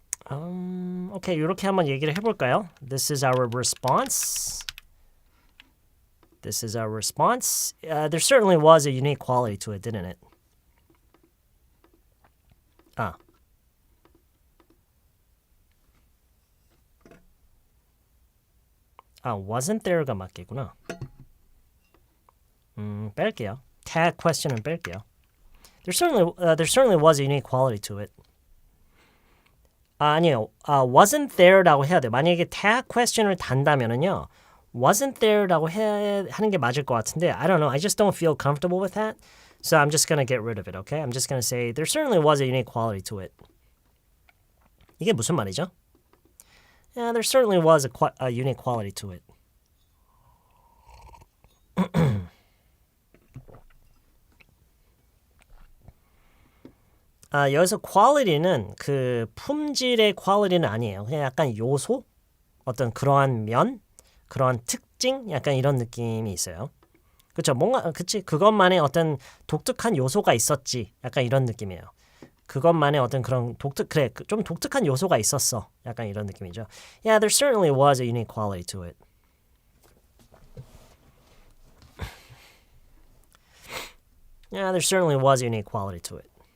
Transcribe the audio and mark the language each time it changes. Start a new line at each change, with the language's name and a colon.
Korean: Okay, 이렇게 한번 얘기를 해볼까요?
English: This is our response. There certainly was a unique quality to it, didn't it? wasn't there
Korean: 가 맞겠구나. 뺄게요.
English: Tag question은
Korean: 뺄게요.
English: There certainly was a unique quality to it.
Korean: 아니요.
English: wasn't there
Korean: 라고 해야 돼. 만약에 tag question을 단다면은요.
English: wasn't there
Korean: 라고 하는 게 맞을 것 같은데
English: I don't know. I just don't feel comfortable with that. So I'm just going to get rid of it, okay? I'm just going to say there certainly was a unique quality to it.
Korean: 이게 무슨 말이죠?
English: Yeah, there certainly was a unique quality to it.
Korean: 여기서 quality는 그 품질의 quality는 아니에요. 그냥 약간 요소? 어떤 그러한 면? 그러한 특징? 약간 이런 느낌이 있어요. 그쵸? 뭔가 그치? 그것만의 어떤 독특한 요소가 있었지. 약간 이런 느낌이에요. 그것만의 어떤 그런 그래 좀 독특한 요소가 있었어. 약간 이런 느낌이죠.
English: Yeah, there certainly was a unique quality to it. Yeah, there certainly was a unique quality to it.